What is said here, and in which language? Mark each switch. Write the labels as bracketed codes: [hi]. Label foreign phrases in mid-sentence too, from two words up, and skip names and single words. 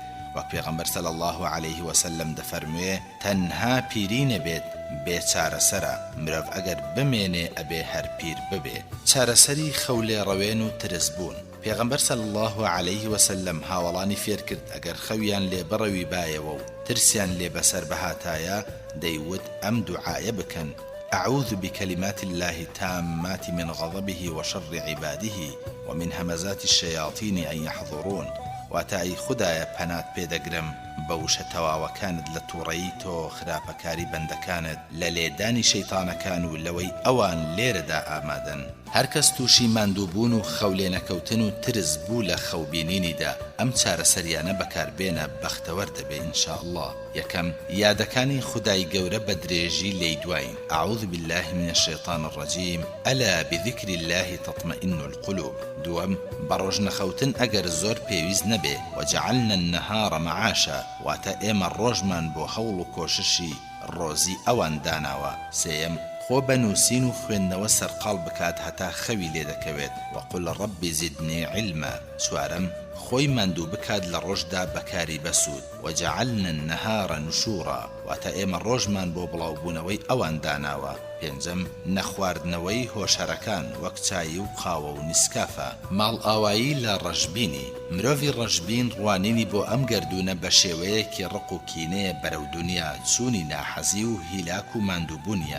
[ckb] وەک پێغەمبەر [ar] صلی الله عليه وسلم [ckb] دەفەرموێ تەنها پیری نەبێت بێ چارەسەرە، مرۆڤ ئەگەر بمێنێ ئەبێ هەر پیر ببێ. چارەسەری خەولێ ڕەوێن و ترس بوون. پێغەمبەر [ar] صلی الله عليه وسلم [ckb] هاوڵانی فێر کرد ئەگەر خەویان لێ بڕەوی بایەوە و ترسیان لێ بەسەر بەهاتایە دەیوت ئەم دوعایە بکەن: [ar] أعوذ بكلمات الله التامات من غضبه وشر عباده ومن همزات الشياطين أن يحضرون. [ckb] واتای خدایە پەنات پێدەگرم بەوشە تەواوەکانت لە تووڕەیی تۆ خراپەکاری بەندەکانت لە لێدانی شەیتانەکان و لەوەی ئەوان لێرەدا ئامادەن. هەر کەس تووشی ماندووبوون و خەولێنەکەوتن و ترس بوو لە خەوبینینیدا ئەم چارەسەریانە بەکاربێنە بەختەوەر دەبێ [ar] ئینشاء الله. [ckb] یەکەم یادەکانی خودای گەورە بە درێژی لێی دوایین. [ar] أعوذ بالله من الشيطان الرجيم ألا بذكر الله تطمئن القلوب. [ckb] دووەم بەڕۆژ نەخەوتن ئەگەر زۆر پێویست نەبێ. [ar] وجعلنا النهار معاشا، [ckb] واتە ئێمە ڕۆژمان بۆ هەوڵ و کۆششی ڕۆزی ئەوان داناوە. سێیەم خۆ بەنووسین و خوێندنەوە سەرقاڵ بکات هەتا خەوی لێ دەکەوێت. [ar] وەقل ڕەبی زیدنی علما. [ckb] چوارەم خۆی ماندوو بکات لە ڕۆژدا بەکاری بەسوود. [ar] وجعلنا النهار نشورا، [ckb] واتە ئێمە ڕۆژمان بۆ بڵاوبوونەوەی ئەوان داناوە. پێنجەم نەخواردنەوەی هۆشەرەکان وەک چایی و قاوە و نیسکافە. ماڵ ئاوایی لە ڕەشبینی. مرۆڤی ڕەشبین ڕوانینی بۆ ئەم گەردونە بە شێوەیەکی ڕق و کینەیە بەرەو دونیا، چوونی ناحەزی و هیلاک و ماندووبوونیە.